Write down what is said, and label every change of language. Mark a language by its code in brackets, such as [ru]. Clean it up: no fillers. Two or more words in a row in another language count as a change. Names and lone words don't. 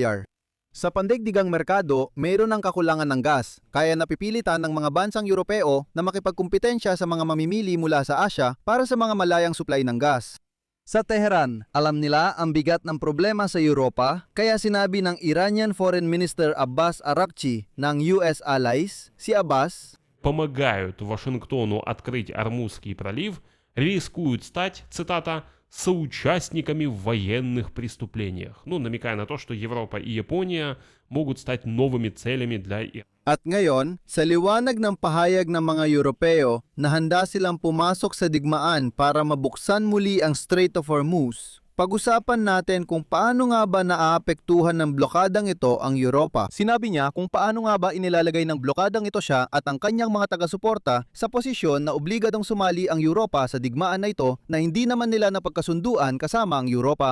[tl] Sa pandaigdigang merkado, mayroon ng kakulangan ng gas, kaya napipilitan ng mga bansang Europeo na makipagkumpetensya sa mga mamimili mula sa Asya para sa mga malayang supply ng gas. Sa Tehran, alam nila ang bigat ng problema sa Europa, kaya sinabi ng [en] Iranian Foreign Minister [tl] Abbas Araghchi ng US allies, si Abbas, [ru] помогают Вашингтону открыть Ормузский пролив, рискуют стать, цитата, соучастниками в военных преступлениях. Ну, намекая на то, что Европа и Япония могут стать новыми целями для Ирана. [tl] At ngayon, sa liwanag ng pahayag ng mga Europeo na handa silang pumasok sa digmaan para mabuksan muli ang Strait of Hormuz, pag-usapan natin kung paano nga ba naaapektuhan ng blokadang ito ang Europa. Sinabi niya kung paano nga ba inilalagay ng blokadang ito siya at ang kanyang mga taga-suporta sa posisyon na obligadong sumali ang Europa sa digmaan na ito na hindi naman nila napagkasunduan kasama ang Europa.